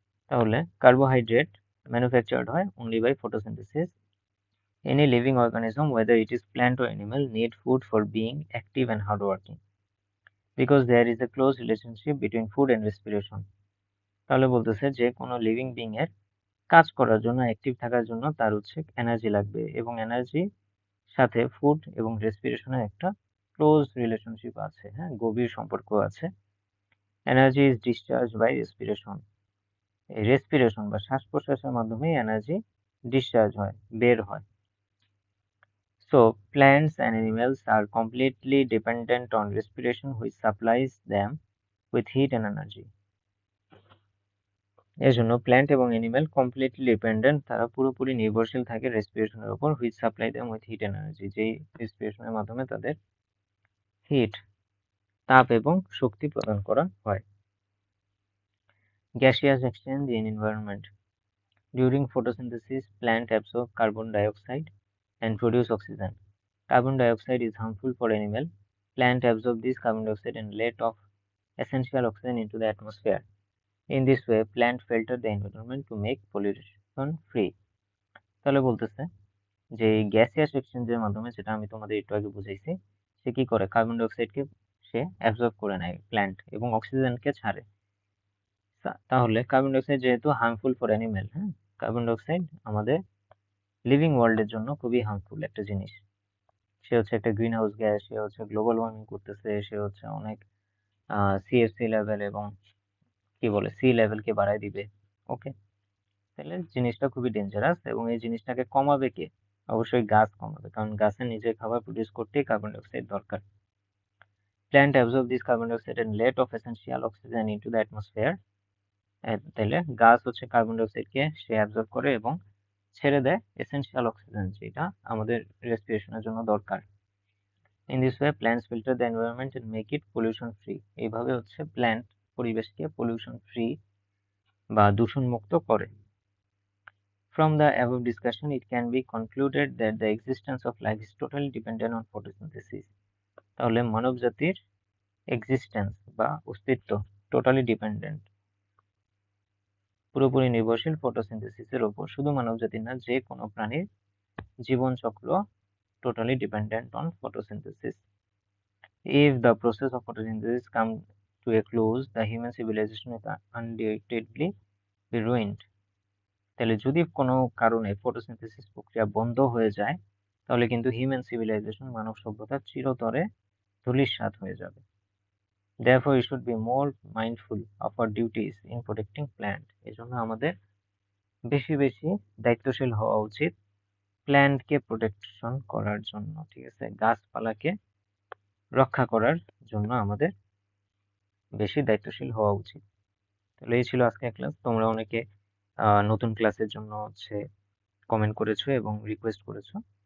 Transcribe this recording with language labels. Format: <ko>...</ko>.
<bn>তাহলে carbohydrate manufactured হয়</bn> <en>Only by photosynthesis. Any living organism, whether it is plant or animal, need food for being active and hardworking, because there is a close relationship between food and respiration.</en> <bn>তাহলে বলতেছে যে কোনো living being এর কাজ করার জন্য, active থাকার জন্য তার হচ্ছে এনার্জি লাগবে, এবং এনার্জির সাথে ফুড এবং রেসপিরেশনের একটা ক্লোজ রিলেশনশিপ আছে, হ্যাঁ, গভীর সম্পর্ক আছে।</bn> <en>Energy is discharge by respiration.</en> <bn>এই রেসপিরেশন বা শ্বাস প্রশ্বাসের মাধ্যমে এনার্জি ডিসচার্জ হয়, বের হয়।</bn> <en>So, plants and animals are completely dependent on respiration, which supplies them with heat and energy.</en> <bn>এজন্য প্ল্যান্ট এবং অ্যানিমেল কমপ্লিটলি ডিপেন্ডেন্ট, তারা পুরোপুরি নির্ভরশীল থাকে রেসপিরেশনের উপর,</bn> <en>which supply them with heat energy,</en> <bn>যেই রেসপিরেশনের মাধ্যমে তাদের হিট, তাপ এবং শক্তি প্রদান করা হয়।</bn> <en>Gaseous exchange in environment. During photosynthesis, plant absorb carbon dioxide and produce oxygen. Carbon dioxide is harmful for animal. Plant absorb this carbon dioxide and let off essential oxygen into the atmosphere. In this way, plant filter the environment to make pollution free.</en> <bn>তাহলে বলতেছে যে gaseous এক্সচেঞ্জের মাধ্যমে, যেটা আমি তোমাদের একটু আগে বুঝাইছি, সে কি করে, কার্বন ডাইঅক্সাইডকে সে অ্যাবজর্ব করে নেয় প্ল্যান্ট, এবং অক্সিজেনকে ছাড়ে। তাহলে কার্বন ডাইঅক্সাইড যেহেতু হার্মফুল ফর অ্যানিমেল, হ্যাঁ, কার্বন ডাইঅক্সাইড আমাদের লিভিং ওয়ার্ল্ডের জন্য খুবই হার্মফুল একটা জিনিস। সে হচ্ছে একটা গ্রিন হাউস গ্যাস, সে হচ্ছে গ্লোবাল ওয়ার্মিং করতেছে, সে হচ্ছে অনেক সিএফসি লেভেল এবং কি বলে সি লেভেলকে বাড়ায় দিবে। ওকে, তাহলে জিনিসটা খুবই ডেঞ্জারাস, এবং এই জিনিসটাকে কমাবে কে? অবশ্যই গাছ কমাবে, কারণ গাছের নিজের খাবার প্রডিউস করতেই কার্বন ডাইঅক্সাইড দরকার।</bn> <en>Plant absorb this carbon dioxide and let off essential oxygen into the atmosphere.</en> <bn>তাহলে গাছ হচ্ছে কার্বন ডাইঅক্সাইডকে সে অ্যাবজর্ব করে এবং ছেড়ে দেয় এসেনশিয়াল অক্সিজেন, যেটা আমাদের রেসপিরেশনের জন্য দরকার।</bn> <en>In this way, plants filter the environment and make it pollution free.</en> <bn>এইভাবে হচ্ছে প্ল্যান্ট পরিবেশকে পলিউশন ফ্রি বা দূষণ মুক্ত করে।</bn> <en>From the above discussion, it can be concluded that the existence of life is totally dependent on photosynthesis.</en> <bn>তাহলে মানব জাতির existence বা অস্তিত্ব টোটালি ডিপেন্ডেন্ট, পুরোপুরি নির্ভরশীল ফটোসিনথেসিসের উপর। শুধু মানব জাতি না, যে কোনো প্রাণীর জীবন চক্র</bn> <en>Totally dependent on photosynthesis. If the process of photosynthesis comes to a close, the human civilization is undoubtedly be ruined.</en> <bn>তাহলে যদি কোনো কারণে ফটোসিনথেসিস প্রক্রিয়া বন্ধ হয়ে যায়, তাহলে কিন্তু হিউম্যান সিভিলাইজেশন, মানব সভ্যতা চিরতরে ধূলিসাৎ হয়ে যাবে।</bn> <en>Therefore, we should be more mindful of our duties in protecting plant.</en> <bn>এজন্য আমাদের বেশি বেশি দায়িত্বশীল হওয়া উচিত প্ল্যান্টকে প্রোটেকশন করার জন্য, ঠিক আছে, গাছপালাকে রক্ষা করার জন্য আমাদের বেশি দায়িত্বশীল হওয়া উচিত। তাহলে এই ছিল আজকের ক্লাস। তোমরা অনেকে নতুন ক্লাসের জন্য কমেন্ট করেছো এবং রিকোয়েস্ট করেছো।</bn>